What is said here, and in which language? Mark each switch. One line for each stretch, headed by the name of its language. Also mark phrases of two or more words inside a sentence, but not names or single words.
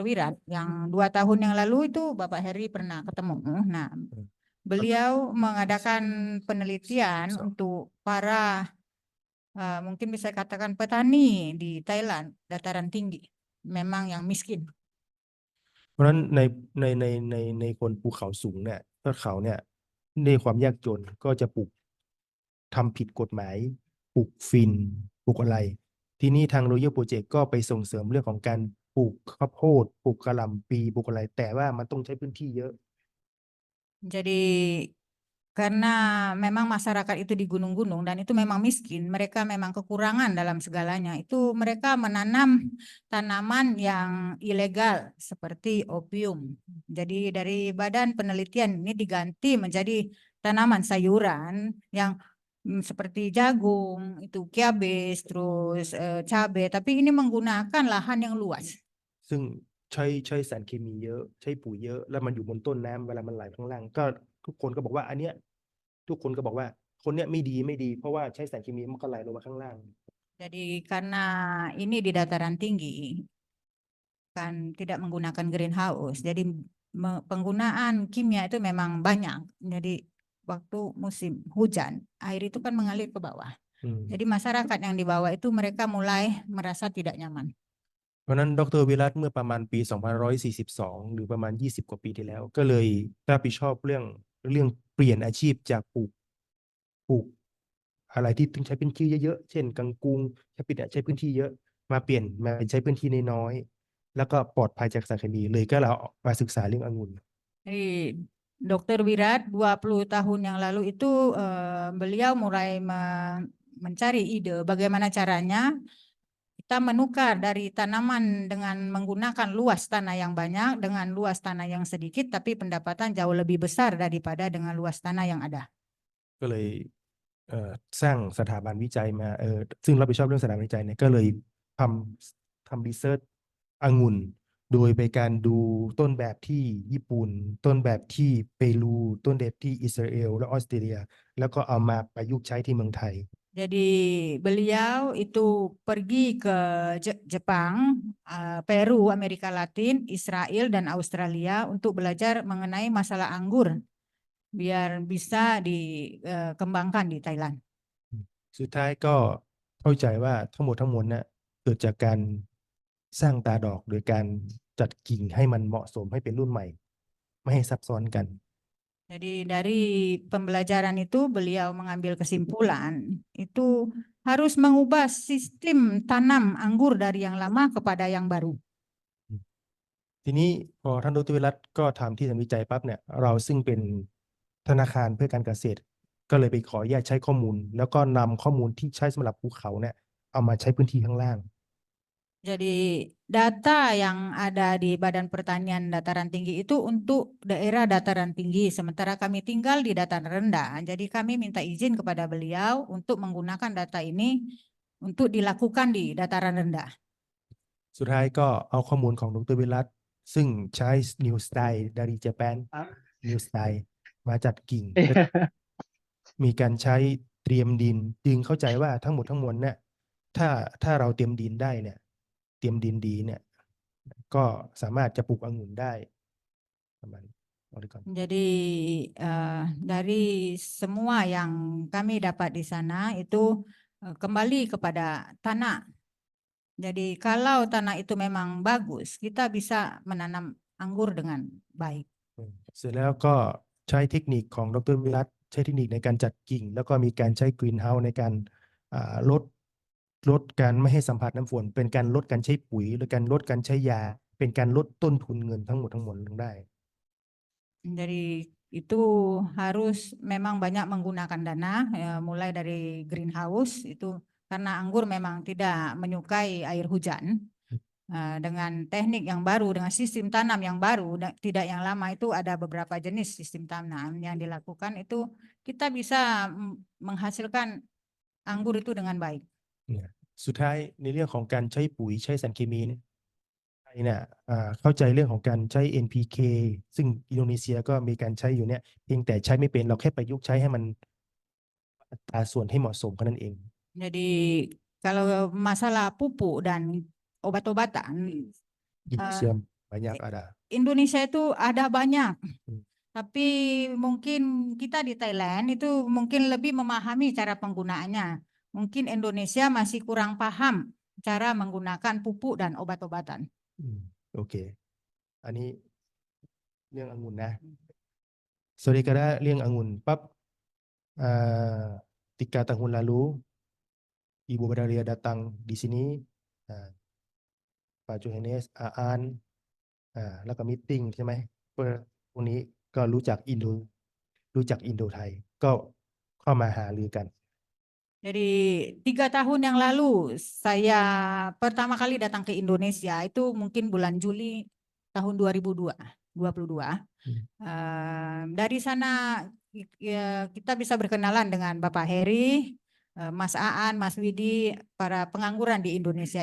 Indonesian: Wirat, yang 2 tahun yang lalu itu Bapak Heri pernah ketemu. Nah, beliau mengadakan penelitian untuk para mungkin bisa katakan petani di Thailand dataran tinggi, memang yang miskin.
Thai: เพราะฉะนั้นในคนภูเขาสูงเนี่ยยอดเขาเนี่ยในความยากจนก็จะปลูกทำผิดกฎหมายปลูกฟินปลูกอะไร ทีนี้ทาง Royal Project ก็ไปส่งเสริมเรื่องของการปลูกข้าวโพดปลูกกะหล่ำปีปลูกอะไร แต่ว่ามันต้องใช้พื้นที่เยอะ
Indonesian: Jadi karena memang masyarakat itu di gunung-gunung dan itu memang miskin, mereka memang kekurangan dalam segalanya. Itu mereka menanam tanaman yang ilegal seperti opium. Jadi dari Badan Penelitian ini diganti menjadi tanaman sayuran yang seperti jagung, itu kiabis, terus cabai, tapi ini menggunakan lahan yang luas.
Thai: ซึ่งใช้สารเคมีเยอะใช้ปุ๋ยเยอะแล้วมันอยู่บนต้นน้ำเวลามันไหลข้างล่างก็ทุกคนก็บอกว่าอันเนี้ยทุกคนก็บอกว่าคนเนี้ยไม่ดีเพราะว่าใช้สารเคมีมันก็ไหลลงมาข้างล่าง
Indonesian: Jadi karena ini di dataran tinggi kan tidak menggunakan greenhouse, jadi penggunaan kimia itu memang banyak. Jadi waktu musim hujan air itu kan mengalir ke bawah. Jadi masyarakat yang di bawah itu mereka mulai merasa tidak nyaman.
Thai: เพราะฉะนั้นดร.วิรัตเมื่อประมาณปี2542หรือประมาณ20 กว่าปีที่แล้วก็เลยรับผิดชอบเรื่องเปลี่ยนอาชีพจากปลูกอะไรที่ต้องใช้พื้นที่เยอะๆเช่นกังกุงใช้พื้นที่เยอะมาเปลี่ยนมาใช้พื้นที่น้อยๆแล้วก็ปลอดภัยจากสารเคมีเลยก็เรามาศึกษาเรื่ององุ่น
Indonesian: Jadi Dr. Wirat 20 tahun yang lalu itu beliau mulai mencari ide bagaimana caranya kita menukar dari tanaman dengan menggunakan luas tanah yang banyak dengan luas tanah yang sedikit, tapi pendapatan jauh lebih besar daripada dengan luas tanah yang ada.
Thai: ก็เลยสร้างสถาบันวิจัยมาซึ่งรับผิดชอบเรื่องสถาบันวิจัยเนี่ยก็เลยทำรีเสิร์ชองุ่นโดยไปการดูต้นแบบที่ญี่ปุ่นต้นแบบที่เปรูต้นแบบที่อิสราเอลและออสเตรเลียแล้วก็เอามาประยุกต์ใช้ที่เมืองไทย
Indonesian: Jadi beliau itu pergi ke Jepang, Peru, Amerika Latin, Israel dan Australia untuk belajar mengenai masalah anggur biar bisa dikembangkan di Thailand.
Thai: สุดท้ายก็เข้าใจว่าทั้งหมดทั้งมวลเนี่ยเกิดจากการสร้างตาดอกโดยการจัดกิ่งให้มันเหมาะสมให้เป็นรุ่นใหม่ไม่ให้ซับซ้อนกัน
Indonesian: Jadi dari pembelajaran itu beliau mengambil kesimpulan itu harus mengubah sistem tanam anggur dari yang lama kepada yang baru.
Thai: ทีนี้พอท่านดรวิรัตก็ทำที่ทำวิจัยปั๊บเนี่ยเราซึ่งเป็นธนาคารเพื่อการเกษตร ก็เลยไปขออนุญาตใช้ข้อมูล แล้วก็นำข้อมูลที่ใช้สำหรับภูเขาเนี่ยเอามาใช้พื้นที่ข้างล่าง
Indonesian: Jadi data yang ada di Badan Pertanian Dataran Tinggi itu untuk daerah dataran tinggi, sementara kami tinggal di dataran rendah. Jadi kami minta izin kepada beliau untuk menggunakan data ini untuk dilakukan di dataran rendah.
Thai: สุดท้ายก็เอาข้อมูลของดรวิรัตซึ่งใช้ New Style dari Japan New Style มาจัดกิ่ง มีการใช้เตรียมดินจึงเข้าใจว่าทั้งหมดทั้งมวลเนี่ยถ้าเราเตรียมดินได้เนี่ยเตรียมดินดีเนี่ยก็สามารถจะปลูกองุ่นได้ประมาณนี้เอาดีก่อน
Indonesian: Jadi dari semua yang kami dapat di sana itu kembali kepada tanah. Jadi kalau tanah itu memang bagus, kita bisa menanam anggur dengan baik.
Thai: เสร็จแล้วก็ใช้เทคนิคของดรวิรัตใช้เทคนิคในการจัดกิ่ง แล้วก็มีการใช้กรีนเฮาส์ในการลดการไม่ให้สัมผัสน้ำฝน เป็นการลดการใช้ปุ๋ยหรือการลดการใช้ยา เป็นการลดต้นทุนเงินทั้งหมดทั้งมวลลงได้
Indonesian: Jadi itu harus memang banyak menggunakan dana, mulai dari greenhouse itu karena anggur memang tidak menyukai air hujan. Dengan teknik yang baru, dengan sistem tanam yang baru, tidak yang lama itu ada beberapa jenis sistem tanam yang dilakukan itu kita bisa menghasilkan anggur itu dengan baik.
Thai: สุดท้ายในเรื่องของการใช้ปุ๋ยใช้สารเคมีเนี่ยไทยเนี่ยเข้าใจเรื่องของการใช้ NPK ซึ่งอินโดนีเซียก็มีการใช้อยู่เนี่ยเพียงแต่ใช้ไม่เป็นเราแค่ประยุกต์ใช้ให้มันอัตราส่วนให้เหมาะสมแค่นั้นเอง
Indonesian: Jadi kalau masalah pupuk dan obat-obatan, อินโดนีเซีย banyak ada Indonesia itu ada banyak. Hmm. Tapi mungkin kita di Thailand itu mungkin lebih memahami cara penggunaannya. Mungkin Indonesia masih kurang paham cara menggunakan pupuk dan obat-obatan.
Thai: โอเคอันนี้เรื่ององุ่นนะSaudaraเรื่ององุ่นปั๊บ
Indonesian: tiga tahun lalu Ibu Badaria datang di sini Pak Johannes Aan
Thai: แล้วก็มีตติ้งใช่ไหมเพื่อพวกนี้ก็รู้จักอินโดไทยก็เข้ามาหารือกัน
Indonesian: Jadi 3 tahun yang lalu saya pertama kali datang ke Indonesia itu mungkin bulan Juli tahun 2022. Dari sana kita bisa berkenalan dengan Bapak Heri, Mas Aan, Mas Widi, para pengangguran di Indonesia.